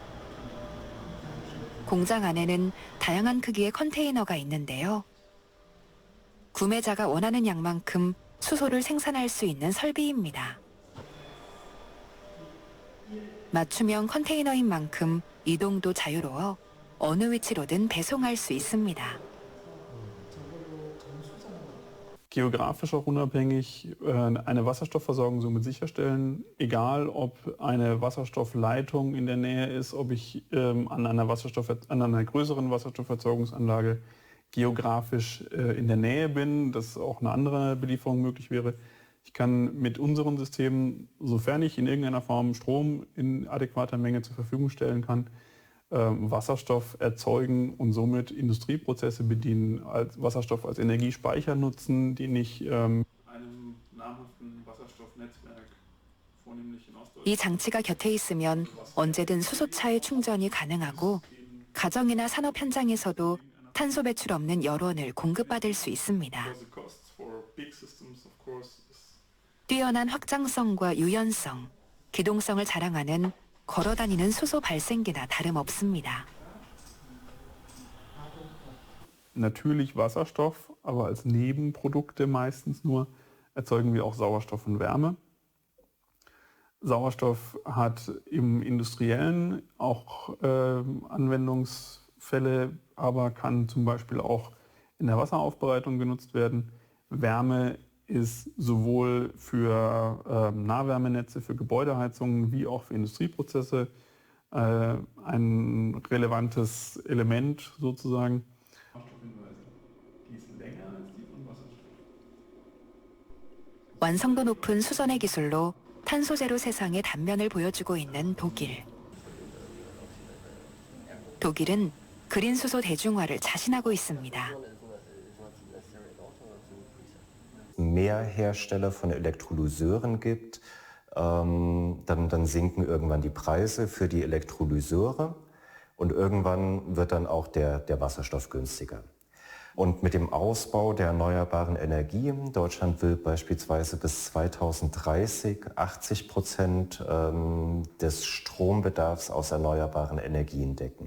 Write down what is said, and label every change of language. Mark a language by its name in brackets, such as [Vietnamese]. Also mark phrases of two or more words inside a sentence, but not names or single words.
[Korean] 공장 안에는 다양한 크기의 컨테이너가 있는데요. 구매자가 원하는 양만큼 수소를 생산할 수 있는 설비입니다. 맞춤형 컨테이너인 만큼 이동도 자유로워 어느 위치로든 배송할 수 있습니다. [German] Geografisch auch unabhängig eine Wasserstoffversorgung somit sicherstellen, egal ob eine Wasserstoffleitung in der Nähe ist, ob ich an einer größeren Wasserstofferzeugungsanlage geografisch in der Nähe bin, dass auch eine andere Belieferung möglich wäre. Ich kann mit unseren Systemen, sofern ich in irgendeiner Form Strom in adäquater Menge zur Verfügung stellen kann, Wasserstoff erzeugen und somit Industrieprozesse bedienen, als Wasserstoff als Energiespeicher nutzen, den ich einem namhaften Wasserstoffnetzwerk vornehmlich in Ostdeutschland. [Korean] 이 장치가 곁에 있으면 언제든 수소차의 충전이 가능하고 가정이나 산업 현장에서도 탄소 배출 없는 열원을 공급받을 수 있습니다. 뛰어난 확장성과 유연성, 기동성을 자랑하는 걸어다니는 수소 발생기나 다름없습니다. [German] Natürlich Wasserstoff, aber als Nebenprodukte meistens nur erzeugen wir auch Sauerstoff und Wärme. Sauerstoff hat im Industriellen auch Anwendungsfälle, aber kann zum Beispiel auch in der Wasseraufbereitung genutzt werden. Wärme ist sowohl für Nahwärmenetze, für Gebäudeheizungen wie auch für Industrieprozesse ein relevantes Element sozusagen. [Korean] 완성도 높은 수전의 기술로 탄소 제로 세상의 단면을 보여주고 있는 독일. 독일은 그린 수소 대중화를 자신하고 있습니다. [German] mehr Hersteller von Elektrolyseuren gibt, dann sinken irgendwann die Preise für die Elektrolyseure und irgendwann wird dann auch der Wasserstoff günstiger. Und mit dem Ausbau der erneuerbaren Energien, Deutschland will beispielsweise bis 2030 80% des Strombedarfs aus erneuerbaren Energien decken.